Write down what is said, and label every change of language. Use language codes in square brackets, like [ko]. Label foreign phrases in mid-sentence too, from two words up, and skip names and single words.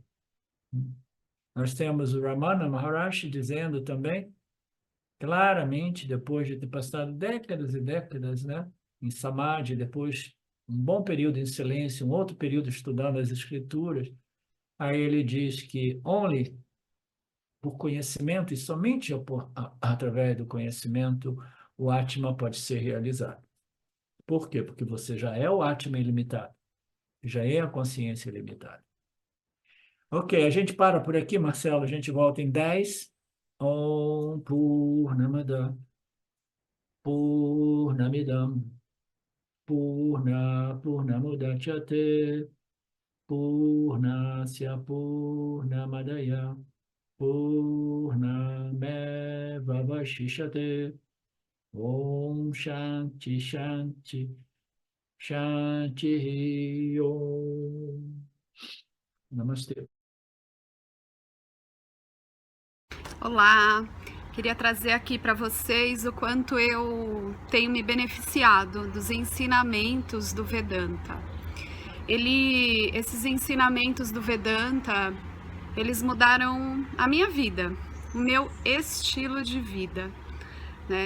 [pt] Nós temos o Ramana Maharshi dizendo também, claramente, depois de ter passado décadas e décadas, né, em Samadhi, depois um bom período em silêncio, um outro período estudando as escrituras, aí ele diz que only por conhecimento e somente através do conhecimento o Atma pode ser realizado. Por quê? Porque você já é o Atma ilimitado, já é a consciência ilimitada. Ok, a gente para por aqui, Marcelo, a gente volta em 10. [sa] ॐ पूर्णमद पूर्णमिदं पूर्णमुदच्यते पूर्णस्य पूर्णमादाय पूर्णमेवावशिष्यते ॐ शान्ति शान्ति शान्ति ॐ. [pt] Namastê. Olá, queria trazer aqui para vocês o quanto eu tenho me beneficiado dos ensinamentos do Vedanta. Esses ensinamentos do Vedanta, eles mudaram a minha vida, o meu estilo de vida, né?